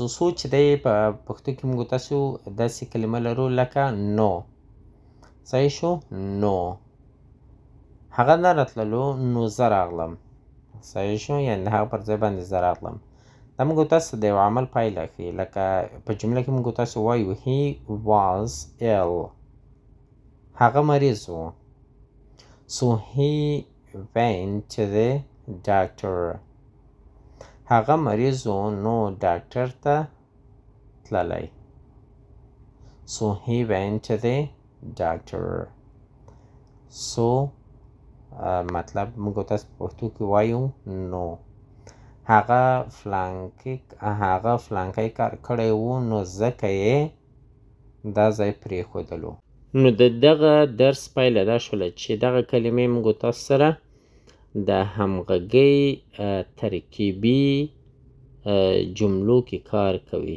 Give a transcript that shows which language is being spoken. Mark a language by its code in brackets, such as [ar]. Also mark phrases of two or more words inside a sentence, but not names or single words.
[ps] سو چې دی په پښتو کې موږ تاسو داسې کلمه لرو لکه نو. صحیح شو. نو هغه نه راتللو نو زه راغلم. صحیح شو. یعنې د هغه پر ځای باندې زه راغلم. دا موږ تاسو د یو عمل پایله ښیي. لکه په جمله کې موږ تاسو وایو [en] he was ill. [ps] هغه مریض و. [en] so he went to the doctor. [ps] هغه مریض و نو ډاکټر ته تللی. [en] so he went to the doctor. [ps] so مطلب موږ تاسو په پښتو کې وایو نو. هغه فلانکی کار کړی و نو ځکه یې دا ځای پرېښودلو. نو د دغه درس پایله دا شوله چې دغه کلمې موږ تاسو سره د همغږۍ ترکیبي جملو کې کار کوي.